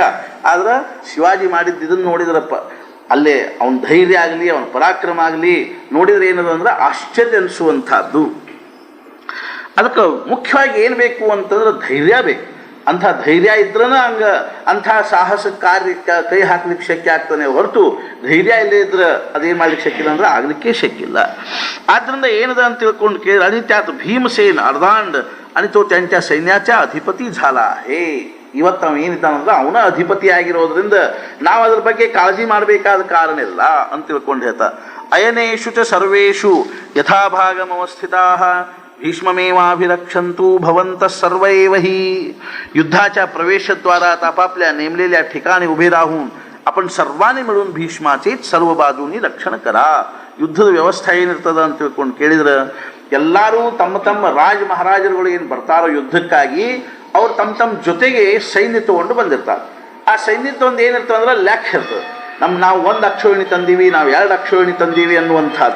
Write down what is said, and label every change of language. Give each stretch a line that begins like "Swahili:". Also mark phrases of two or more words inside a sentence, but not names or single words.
Kannada: ಆದ್ರೆ ಶಿವಾಜಿ ಮಾಡಿದ್ದು ಇದನ್ನು ನೋಡಿದ್ರಪ್ಪ ಅಲ್ಲೇ ಅವನ ಧೈರ್ಯ ಆಗಲಿ ಅವನ ಪರಾಕ್ರಮ ಆಗಲಿ ನೋಡಿದ್ರೆ ಏನದು ಅಂದ್ರೆ ಆಶ್ಚರ್ಯ ಅನಿಸುವಂಥದ್ದು. ಅದಕ್ಕೆ ಮುಖ್ಯವಾಗಿ ಏನು ಬೇಕು ಅಂತಂದ್ರೆ ಧೈರ್ಯ ಬೇಕು. ಅಂಥ ಧೈರ್ಯ ಇದ್ರನ ಹಂಗೆ ಅಂಥ ಸಾಹಸ ಕಾರ್ಯಕ್ಕೆ ಕೈ ಹಾಕ್ಲಿಕ್ಕೆ ಶಕ್ಯ ಆಗ್ತಾನೆ ಹೊರತು ಧೈರ್ಯ ಇಲ್ಲೇ ಇದ್ರೆ ಅದೇನು ಮಾಡ್ಲಿಕ್ಕೆ ಶಕ್ಕಿಲ್ಲ ಅಂದ್ರೆ ಆಗ್ಲಿಕ್ಕೆ ಶಕ್ಕಿಲ್ಲ. ಆದ್ದರಿಂದ ಏನದ ಅಂತ ತಿಳ್ಕೊಂಡು ಕೇಳಿ
Marathi: आणि त्यात भीमसेन अर्धांड आणि तो त्यांच्या सैन्याचा अधिपती झाला आहे.
Kannada: ಇವತ್ತು ಅವ ಏನಿದ್ದಾನಂದ್ರೆ ಅವನ ಅಧಿಪತಿ ಆಗಿರೋದ್ರಿಂದ ನಾವು ಅದ್ರ ಬಗ್ಗೆ ಕಾಳಜಿ ಮಾಡಬೇಕಾದ ಕಾರಣ ಇಲ್ಲ ಅಂತ ತಿಳ್ಕೊಂಡು ಹೇಳ್ತಾ
Sanskrit: अयनेषु च सर्वेषु यथाभागमवस्थिताः भीष्ममेवाभिरक्षन्तु भवन्तः सर्व एव हि.
Marathi: युद्धाच्या प्रवेशद्वारात आपापल्या नेमलेल्या ठिकाणी उभे राहून आपण सर्वांनी मिळून भीष्माचेच सर्व बाजूनी रक्षण करा.
Kannada: ಯುದ್ಧದ ವ್ಯವಸ್ಥೆ ಏನಿರ್ತದ ಅಂತ ತಿಳ್ಕೊಂಡು ಕೇಳಿದ್ರೆ ಎಲ್ಲರೂ ತಮ್ಮ ತಮ್ಮ ರಾಜ ಮಹಾರಾಜರುಗಳು ಏನು ಬರ್ತಾರೋ ಯುದ್ಧಕ್ಕಾಗಿ ಅವ್ರು ತಮ್ಮ ತಮ್ಮ ಜೊತೆಗೆ ಸೈನ್ಯ ತಗೊಂಡು ಬಂದಿರ್ತಾರೆ. ಆ ಸೈನ್ಯ ಒಂದು ಏನಿರ್ತದೆ ಅಂದ್ರೆ ಲೆಕ್ಕ ಇರ್ತದೆ. ನಾವು 1 ಅಕ್ಷೋಹಿಣಿ ತಂದೀವಿ, ನಾವು 2 ಅಕ್ಷೋಹಿಣಿ ತಂದೀವಿ ಅನ್ನುವಂಥದ್ದು.